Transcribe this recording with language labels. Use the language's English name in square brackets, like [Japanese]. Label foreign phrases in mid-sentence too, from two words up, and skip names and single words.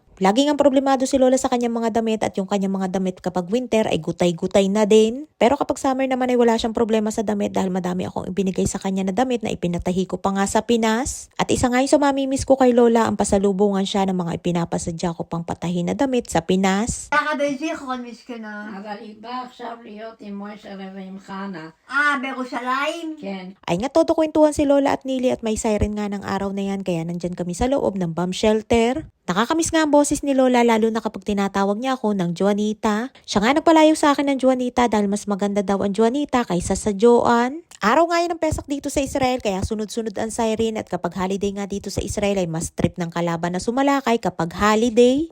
[Filipino] Laging ang problemado si Lola sa kanyang mga damit at yung kanyang mga damit kapag winter ay gutay-gutay na din. Pero kapag summer naman ay wala siyang problema sa damit dahil madami akong ibinigay sa kanya na damit na ipinatahi ko pa nga sa Pinas. At isa nga yung sa mamimiss ko kay Lola ang pasalubungan siya ng mga ipinapasadya ko pang patahin na damit sa Pinas. [Hebrew] מיש כנה. אבל היא באה עכשיו להיות עם מוישה ועם חנה. בירושלים? כן. [Filipino] Ay nga todo kwentuhan si Lola at Nili at may siren nga ng araw na yan kaya nandyan kami sa loob ng [English] bomb shelter. [Filipino] Nakakamiss nga ang boses ni Lola lalo na kapag tinatawag niya ako ng Juanita. Siya nga nagpalayo sa akin ng Juanita dahil mas maganda daw ang Juanita kaysa sa Joan. Araw nga yun ng Pesak dito sa Israel kaya sunod-sunod ang siren at kapag holiday nga dito sa Israel ay mas trip ng kalaban na sumalakay kapag holiday.